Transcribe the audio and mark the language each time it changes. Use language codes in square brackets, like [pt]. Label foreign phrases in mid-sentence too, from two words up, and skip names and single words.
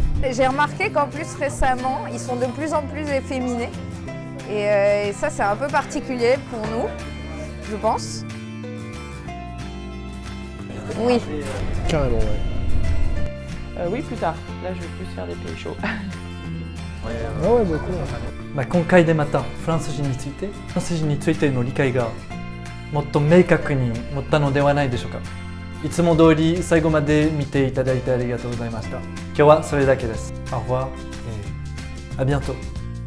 [fr] J'ai remarqué qu'en plus récemment, ils sont de plus en plus efféminés. Et ça, c'est un peu particulier pour nous, je pense. Oui. Carrément, ouais. Oui, plus tard. Là, je vais plus faire des pays chauds. Ah ouais, beaucoup. [ja] 今回でまたフランス人についての理解がもっと明確に持ったのではないでしょうか。いつも通り最後まで見ていただいてありがとうございました。今日はそれだけです。 [fr] Au revoir et à bientôt.